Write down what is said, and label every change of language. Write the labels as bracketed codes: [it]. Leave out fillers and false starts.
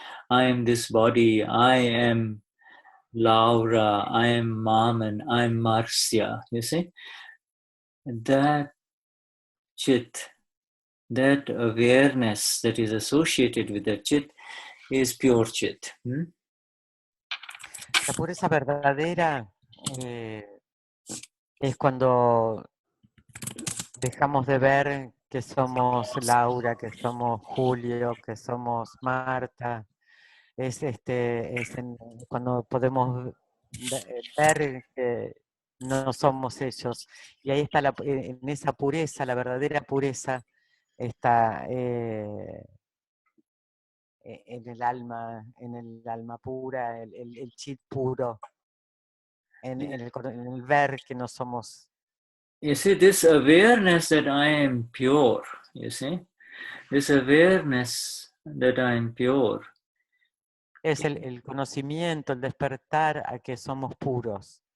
[en] I am this body, I am Laura, I am Mom, and I'm Marcia, you see. That chit, that awareness that is associated with that chit is pure chit. [es] La pureza verdadera es cuando dejamos de ver que somos Laura, que somos Julio, que somos Marta. Es cuando podemos ver que no somos ellos. Y ahí está en esa pureza, la verdadera pureza, está en el alma pura, el chit puro, en el ver que no somos. [en] You see, this awareness that I am pure, you see, this awareness that I am pure. [es] Es el conocimiento, el despertar a que somos puros.